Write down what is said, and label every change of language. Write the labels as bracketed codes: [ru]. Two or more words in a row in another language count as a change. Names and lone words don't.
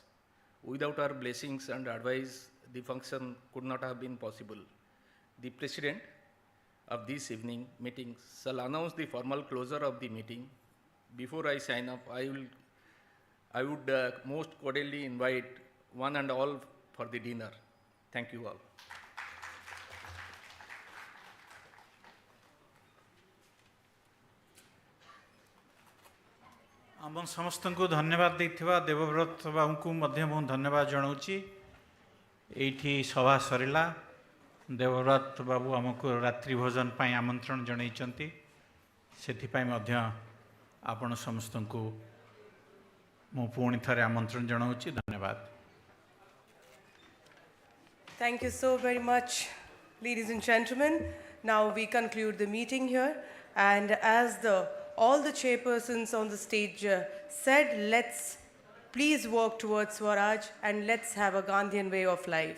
[en] Without her blessings and advice, the function could not have been possible. The president of this evening meeting shall announce the formal closure of the meeting. Before I sign off, I would most cordially invite one and all for the dinner. Thank you all. [or] ଆମ ସମସ୍ତଙ୍କୁ ଧନ୍ୟବାଦ ଦେଇଥିବା ଦେବବ୍ରତ ବାବୁଙ୍କୁ ମଧ୍ୟ ମୁଁ ଧନ୍ୟବାଦ ଜଣାଉଛି। ଏଇଠି ସଭା ସରିଲା। ଦେବବ୍ରତ ବାବୁ ଆମକୁ ରାତ୍ରି ଭୋଜନ ପାଇଁ ଆମନ୍ତ୍ରଣ ଜଣାଇଛନ୍ତି, ସେଥିପାଇଁ ମଧ୍ୟ ଆପଣ ସମସ୍ତଙ୍କୁ ମୁଁ ପୁଣି ଥରେ ଆମନ୍ତ୍ରଣ ଜଣାଉଛି। ଧନ୍ୟବାଦ। [en] Thank you so very much, ladies and gentlemen. Now we conclude the meeting here. And as all the chairpersons on the stage said, let's please work towards Swaraj and let's have a Gandhian way of life.